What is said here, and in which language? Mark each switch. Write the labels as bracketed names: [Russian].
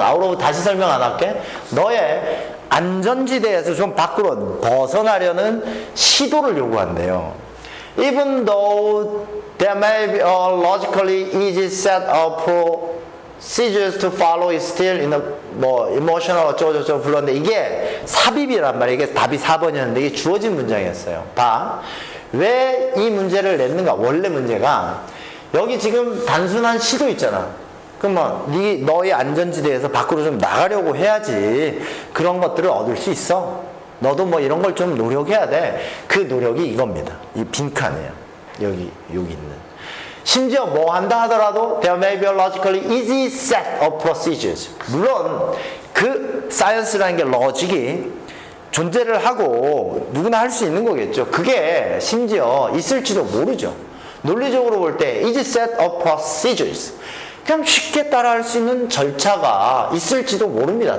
[English] out of [Korean] 다시 설명 안 할게. 너의 안전지대에서 좀 밖으로 벗어나려는 시도를 요구한대요. [English] Even though there may be a logically easy set of procedures to follow, is still in a emotional [Korean] 어쩌고저쩌고 불렀는데 이게 삽입이란 말이에요. 이게 답이 4번이었는데 이게 주어진 문장이었어요. 봐. 왜 이 문제를 냈는가? 원래 문제가 여기 지금 단순한 시도 있잖아. 그럼 너의 안전지대에서 밖으로 좀 나가려고 해야지 그런 것들을 얻을 수 있어. 너도 뭐 이런 걸 좀 노력해야 돼. 그 노력이 이겁니다. 이 빈칸이에요. 여기 있는. 심지어 뭐 한다 하더라도 [English] there may be a logically easy set of procedures. [Korean] 물론 그 사이언스라는 게 로직이 존재를 하고 누구나 할 수 있는 거겠죠. 그게 심지어 있을지도 모르죠. 논리적으로 볼 때 [English] easy set of procedures. [Korean] 그냥 쉽게 따라할 수 있는 절차가 있을지도 모릅니다.